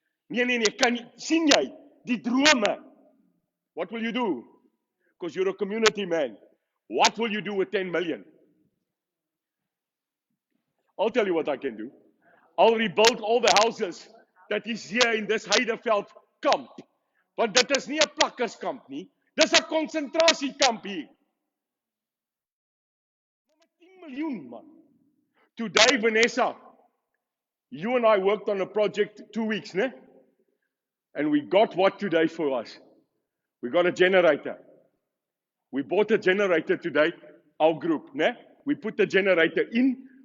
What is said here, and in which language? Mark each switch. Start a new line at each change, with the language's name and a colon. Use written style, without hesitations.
Afrikaans: Nee, sien jy, die drome.
English: What will you do? Because you're a community man. What will you do with 10 million? I'll tell you what I can do. I'll rebuild all the houses that is here in this Heideveld kamp.
Afrikaans: Want dit is nie 'n plakkerskamp nie. Dis 'n konsentrasiekamp hier. Maar met 10 miljoen, man.
English: Today, Vanessa, you and I worked on a project 2 weeks, né? And we got what today for us? We got a generator. We bought a generator today, our group, né? We put the generator in.